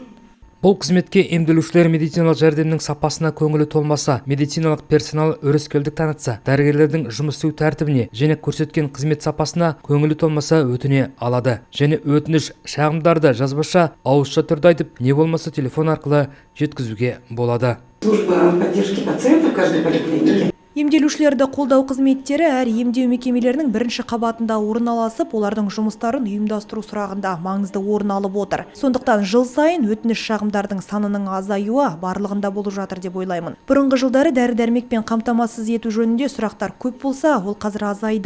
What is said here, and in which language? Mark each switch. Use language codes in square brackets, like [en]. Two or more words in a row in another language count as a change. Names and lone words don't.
[kk] Бұл қызметке емделушілер медициналық жәрдемнің сапасына көңілі толмаса, медициналық персонал өрескелдік танытса, дәрігерлердің жұмыс істеу тәртібіне және көрсеткен қызмет сапасына көңілі толмаса өтіне алады. Және өтініш шағымдарды жазбаша ауызша түрде айтып, не болмаса телефон арқылы жеткізуге болады. [ru] Служба поддержки пациентов каждой поликлиники. [kk] Емделушілерді қолдау қызметтері әр емдеу мекемелерінің бірінші қабатында орналасып, олардың жұмыстарын ұйымдастыру сұрағында маңызды орын алып отыр. Сондықтан жыл сайын өтініш шағымдардың санының азаюы барлығында болып жатыр деп ойлаймын. Бұрынғы жылдары дәрі-дәрмекпен қамтамасыз ету жөнінде сұрақтар көп болса, ол қазір азайды.